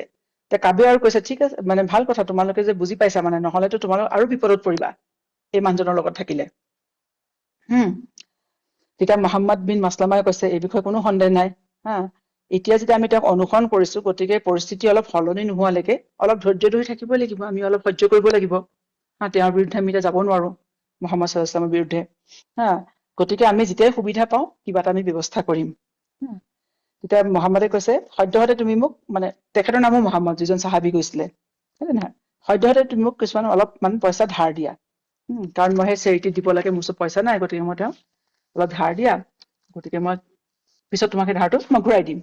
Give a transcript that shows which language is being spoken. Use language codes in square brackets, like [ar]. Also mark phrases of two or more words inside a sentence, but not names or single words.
[as] কাবেও আৰু কৈছে ঠিক আছে, মানে ভাল কথা, তোমালোকে যে বুজি পাইছা, মানে নহলেতো তোমালোক আৰু বিপদত পৰিবা এই মানুহজনৰ লগত থাকিলে। তেতিয়া মুহাম্মদ বিন মাছলামাই কৈছে এই বিষয়ে কোনো সন্দেহ নাই। এতিয়া যেতিয়া আমি তেওঁক অনুসৰণ কৰিছো, গতিকে পৰিস্থিতি অলপ সলনি নোহোৱালৈকে অলপ ধৈৰ্য ধৰি থাকিবই লাগিব, আমি অলপ সহ্য কৰিব লাগিব। তেওঁৰ বিৰুদ্ধে আমি এতিয়া যাব নোৱাৰো, মুহাম্মদ [ar] صلى الله عليه وسلم [as] বিৰুদ্ধে। গতিকে আমি যেতিয়াই সুবিধা পাওঁ কিবা এটা আমি ব্যৱস্থা কৰিম। তেতিয়া মুহাম্মদে কৈছে সদ্যহতে তুমি মোক, মানে তেখেতৰ নামো মুহাম্মদ, যিজন চাহাবী গৈছিলে, হয় নে নহয়? সদ্যহতে তুমি মোক কিছুমান অলপমান পইচা ধাৰ দিয়া। কাৰণ মই সেই চেৰিটি দিব লাগে, মোৰ ওচৰত পইচা নাই, গতিকে মই তেওঁক অলপ ধাৰ দিয়া, গতিকে মই পিছত তোমাক সেই ধাৰটো মই ঘূৰাই দিম।